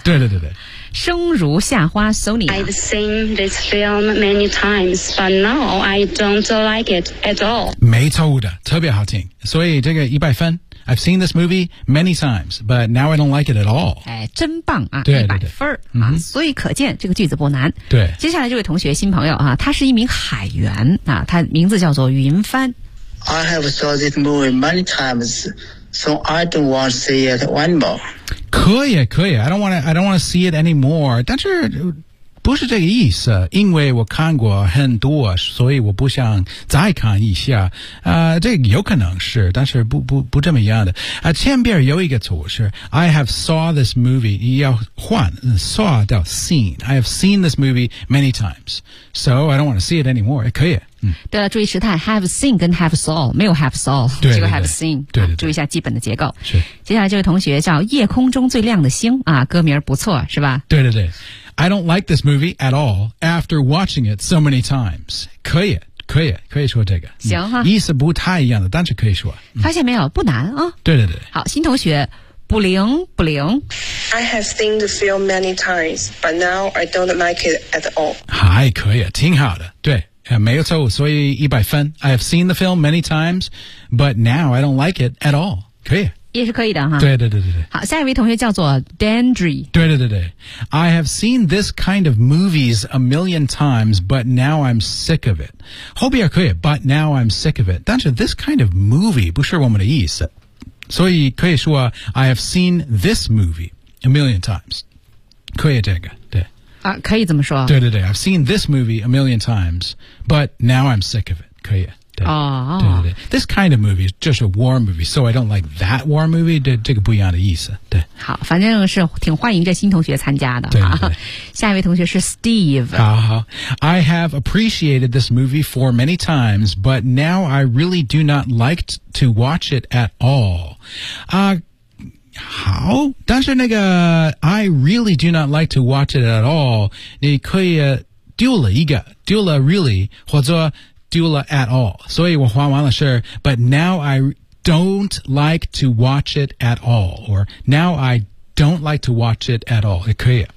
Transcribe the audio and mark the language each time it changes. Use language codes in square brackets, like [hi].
[zh] 对对对对。生如夏花 Sony。 [en] I've seen this film many times, but now I don't like it at all. [zh] 没错的，特别好听。所以这个一百分。 [en] I've seen this movie many times, but now I don't like it at all. [zh] 哎，真棒啊！对，一百分啊、 mm-hmm. 所以可见这个句子不难。对，接下来这位同学新朋友啊，他是一名海员啊，他名字叫做云帆。 [en] I have saw this movie many times, so I don't want to see it one more. [zh] 可以，可以。 [en] I don't want to see it anymore. [zh] 但是不是这个意思，因为我看过很多，所以我不想再看一下。这个有可能是，但是不这么样的。前边有一个词是 [en] I have saw this movie, 要换 saw 叫 seen, I have seen this movie many times, so I don't want to see it anymore, 可以。 [zh] 对了，注意时态 have seen 跟 have saw, 没有 have saw, 对对对这个 have seen, 对对对、啊、注意一下基本的结构。是。接下来这位同学叫夜空中最亮的星啊，歌名不错是吧，对对对。 [en] I don't like this movie at all after watching it so many times. [zh] 可以可以可以说这个。行哈。意思不太一样的，但是可以说。发现没有，不难啊。对对对。好，新同学。不灵不灵。 [en] I have seen the film many times, but now I don't like it at all. [zh] 还可以，挺好的，对。没有错误，所以100分。 [en] I have seen the film many times, but now I don't like it at all. [zh] 可以。也是可以的哈。对对对对对。好，下一位同学叫做 Dandry。对对对对。 [en] I have seen this kind of movies a million times, but now I'm sick of it. [zh] 后边可以 , [en] but now I'm sick of it. [zh] 但是 this kind of movie 不是我们的意思。 [en] 所以可以说 I have seen this movie a million times. [zh] 可以这个。啊，可以这么说。对对对 [en] ，I've seen this movie a million times, but now I'm sick of it. [zh] 可以。哦。对对对 [en] ，This kind of movie is just a war movie, so I don't like that war movie. [zh] 这个不一样的意思。对。好，反正是挺欢迎这新同学参加的。对对对。下一位同学是 Steve。好好。 [en] I have appreciated this movie for many times, but now I really do not like to watch it at all. [zh] 好，但是那个 [en] I really do not like to watch it at all 你可以丢了一个丢了 really 或者丢了 at all 所以我还完了事 but now I don't like to watch it at all or now I don't like to watch it at all 也可以